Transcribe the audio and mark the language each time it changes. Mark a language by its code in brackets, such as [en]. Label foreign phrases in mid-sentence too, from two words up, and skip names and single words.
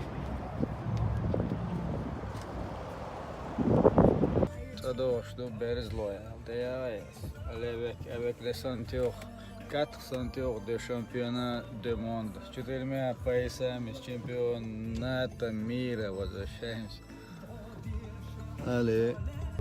[fr] Çadoşdu Berzloya, deyayız. Avec les ceinture, 4 ceintures de championnat du monde. [ru] 4 поясами с чемпионата мира возвращаемся. [fr] Allez.